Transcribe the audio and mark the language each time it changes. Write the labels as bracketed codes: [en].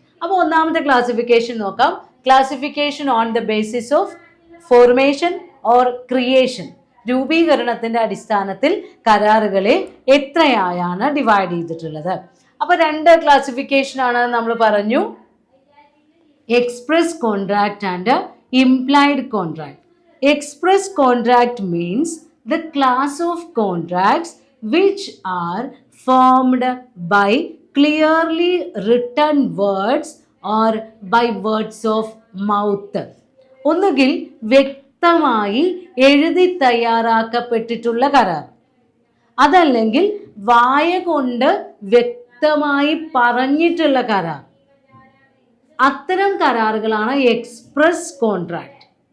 [ml] അപ്പോൾ ഒന്നാമത്തെ ക്ലാസിഫിക്കേഷൻ നോക്കാം. [en] Classification on the basis of formation or creation. [ml] രൂപീകരണത്തിന്റെ അടിസ്ഥാനത്തിൽ കരാറുകളെ എത്രയായാണ് ഡിവൈഡ് ചെയ്തിട്ടുള്ളത്. അപ്പൊ രണ്ട് ക്ലാസിഫിക്കേഷൻ ആണ് നമ്മൾ പറഞ്ഞു, [en] Express contract and implied contract. Express contract means the class of contracts which are formed by clearly written words or by words of mouth. [ml] ഒന്നുകിൽ വ്യക്തമായി എഴുതി തയ്യാറാക്കപ്പെട്ടിട്ടുള്ള കരാർ, അതല്ലെങ്കിൽ വായ കൊണ്ട് വ്യക്തമായി പറഞ്ഞിട്ടുള്ള കരാർ. അത്തരം കരാറുകളാണ് എക്സ്പ്രസ് കോൺട്രാക്ട്.